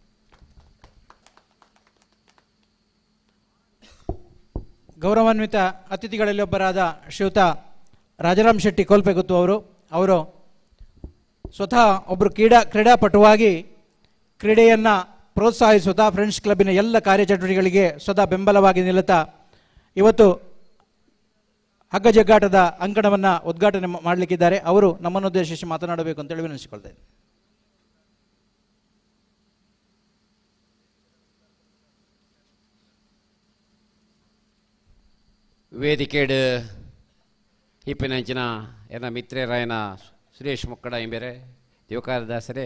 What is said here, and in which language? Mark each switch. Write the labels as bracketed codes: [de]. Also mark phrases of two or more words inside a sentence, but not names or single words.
[kn] ಗೌರವಾನ್ವಿತ ಅತಿಥಿಗಳಲ್ಲಿ ಒಬ್ಬರಾದ ಶ್ರೀಯುತ ರಾಜಾರಾಮ್ ಶೆಟ್ಟಿ ಕೋಲ್ಪೆಗುತ್ತು ಅವರು ಸ್ವತಃ ಒಬ್ಬರು ಕ್ರೀಡಾಪಟುವಾಗಿ ಕ್ರೀಡೆಯನ್ನು ಪ್ರೋತ್ಸಾಹಿಸುತ್ತಾ ಫ್ರೆಂಡ್ಸ್ ಕ್ಲಬ್ಬಿನ ಎಲ್ಲ ಕಾರ್ಯಚಟುವಟಿಕೆಗಳಿಗೆ ಸ್ವತಃ ಬೆಂಬಲವಾಗಿ ನಿಲ್ಲುತ್ತಾ ಇವತ್ತು ಹಗ್ಗ ಜಗ್ಗಾಟದ ಅಂಕಣವನ್ನು ಉದ್ಘಾಟನೆ ಮಾಡಲಿಕ್ಕಿದ್ದಾರೆ. ಅವರು ನಮ್ಮನ್ನು ಉದ್ದೇಶಿಸಿ ಮಾತನಾಡಬೇಕು ಅಂತೇಳಿ ವಿನಂತಿಸಿಕೊಳ್ತೇನೆ. [tcy] ವೇದಿಕೆಡ್ ಇಪ್ಪಿನಂಚಿನ ಎನ್ನ ಮಿತ್ರರಾಯನ ಸುರೇಶ್ ಮುಕ್ಕಡ ಎಂಬೇರೆ ದೇವಕಾರದಾಸರೇ